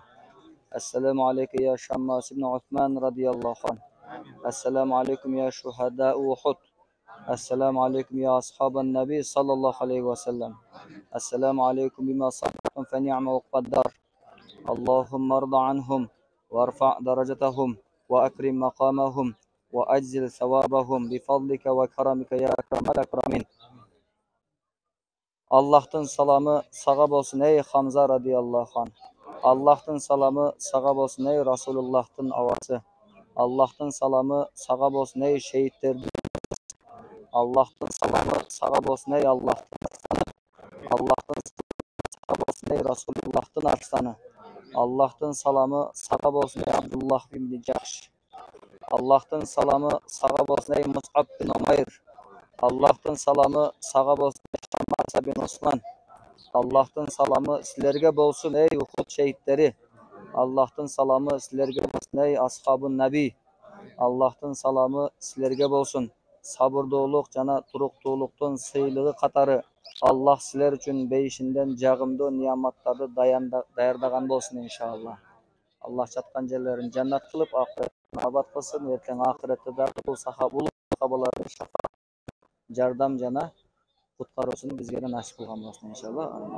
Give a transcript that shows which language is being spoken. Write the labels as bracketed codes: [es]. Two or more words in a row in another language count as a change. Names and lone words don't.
[ar] السلام عليك يا شماس بن عثمان رضي الله عنه. السلام عليكم يا شهداء أحد السلام عليكم يا أصحاب النبي صلى الله عليه وسلم. السلام عليكم بما صبرتم فنعم عقبى الدار. اللهم ارض عنهم وارفع درجاتهم وأكرم مقامهم وأجزل ثوابهم بفضلك وكرمك يا أكرم الأكرمين. [ky] Аллахтын саламы сага болсун эй Хамза [ar] رضي الله عنه. [ky] Аллахтын саламы сага болсун эй Расулуллахтын авасы. Аллахтын саламы сага болсун эй шейиттердин. Аллахтын саламы сага болсун эй Аллахтын арстаны. Аллахтын саламы сага болсун эй Расулуллахтын арстаны. Аллахтын саламы сага болсун эй Абдуллах ибн Джахш. Аллахтын саламы сага болсун эй Мус'аб бин Умайр. Аллахтын саламы сага болсун эй Шаммас бин Усман. Аллахтын саламы силерге болсун эй Ухуд шейиттери. Аллахтын саламы силерге болсун эй [ar] أصحاب النبي. [ky] Аллахтын саламы силерге болсун. Сабырдуулук жана туруктуулуктун сыйлыгы катары Аллах силер үчүн бейишинден жагымдуу нияматтарды даярдаган болсун иншалла. Аллах жаткан жерлерин жаннат кылып, акыреттин абад кылсын. Эртең акыретте дагы бул сахабалардын шафаат, жардам жана куткаруусун бизге да насип кылган болсун иншалла.